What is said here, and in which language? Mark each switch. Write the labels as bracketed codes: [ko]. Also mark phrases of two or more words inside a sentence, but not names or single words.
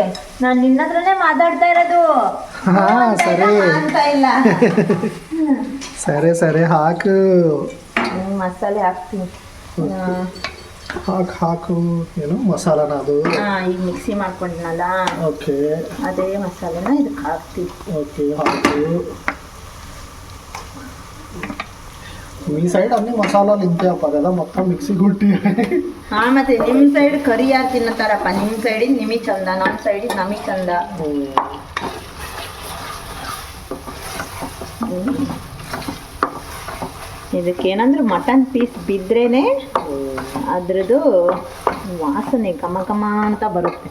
[kn] ನಾನು ನಿನ್ನ ಹತ್ರನೇ ಮಾತಾಡ್ತಾ ಇರೋದು, ಅಂತ ಇಲ್ಲ. ಸರಿ ಹಾಕು, ಮಸಾಲೆ ಹಾಕ್ತೀನಿ. ಹಾಕು ಏನು ಮಸಾಲನ ಅದು ಈಗ ಮಿಕ್ಸಿ ಮಾಡ್ಕೊಂಡ್ನಲ್ಲ, ಓಕೆ, ಅದೇ ಮಸಾಲೆನ ಇದಕ್ಕೆ ಹಾಕ್ತೀವಿ. ఓకే ಹಾಕು. [te] మీ సైడ్ అన్ని మసాలాలు ఇంతే అప్ప కదా, మొత్తం మిక్సీ కొట్టి. [kn] ಮತ್ತೆ ನಿಮ್ಮ ಸೈಡ್ ಕರಿ ಯಾರು ತಿನ್ನತಾರಪ್ಪ? ನಿಮ್ಮ ಸೈಡಿಗೆ ನಿಮಗೆ ಚಂದ, ನಮ್ಮ ಸೈಡಿಗೆ ನಮಗೆ ಚಂದ. ಇದಕ್ಕೇನಂದ್ರೆ [en] mutton piece [kn] ಬಿದ್ರೇನೆ ಅದ್ರದ್ದು ವಾಸನೆ ಘಮ ಅಂತ ಬರುತ್ತೆ.